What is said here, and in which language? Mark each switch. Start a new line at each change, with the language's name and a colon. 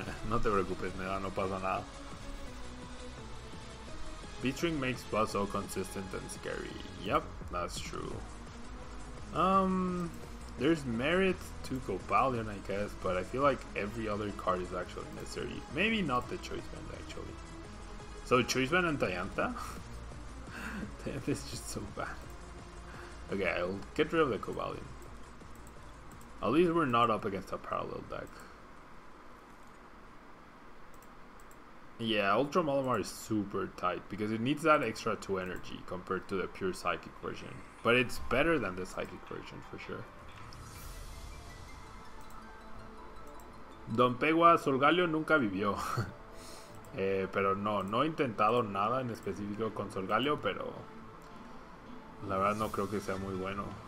Spanish: No te preocupes, nada, no pasa nada.
English: B-string makes Buzz so consistent and scary. Yep, that's true. There's merit to Cobalion, I guess, but I feel like every other card is actually necessary. Maybe not the Choice Band, actually. So Choice Band and Tayanta? Tayanta is just so bad. Okay, I'll get rid of the Cobalion. At least we're not up against a parallel deck. Yeah, Ultra Malamar is super tight because it needs that extra 2 energy compared to the pure Psychic version. But it's better than the Psychic version for sure.
Spanish: Don Pegua, Solgaleo nunca vivió. Pero no he intentado nada en específico con Solgaleo, pero la verdad no creo que sea muy bueno.